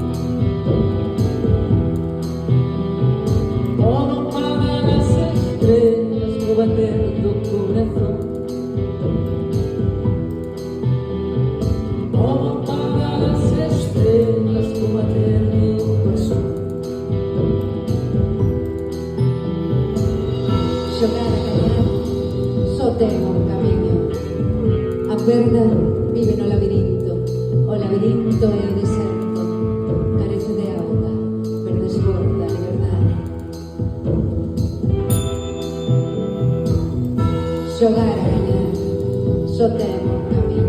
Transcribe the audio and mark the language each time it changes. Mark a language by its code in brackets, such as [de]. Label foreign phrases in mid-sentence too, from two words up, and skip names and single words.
[es] Todo para las estrellas que baten tu corazón. Todo para las estrellas que baten tu corazón. [gl] Xogar a gañar só ten un camiño. A perda vive no labirinto. O labirinto é o deserto. Carece de auga, pero desborda a liberdade. Xogar a gañar só ten un camiño.